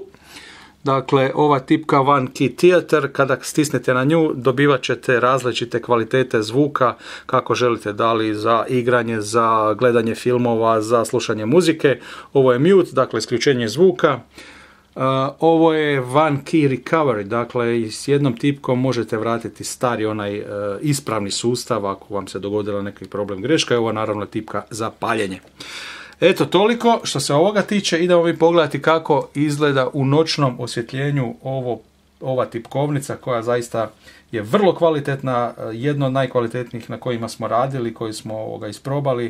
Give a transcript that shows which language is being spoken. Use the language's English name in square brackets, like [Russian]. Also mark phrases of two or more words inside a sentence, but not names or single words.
[Croatian] Dakle, ova tipka One Key Theater, kada stisnete na nju, dobivat ćete različite kvalitete zvuka, kako želite, da li za igranje, za gledanje filmova, za slušanje muzike. Ovo je mute, dakle isključenje zvuka. Ovo je [English] one key recovery, [Croatian] dakle s jednom tipkom možete vratiti stari onaj ispravni sustav ako vam se dogodila neki problem greška. Ovo je naravno tipka za paljenje. Eto, toliko što se ovoga tiče. Idemo mi pogledati kako izgleda u noćnom osvjetljenju ova tipkovnica koja zaista je vrlo kvalitetna, jedna od najkvalitetnijih na kojima smo radili, koji smo isprobali.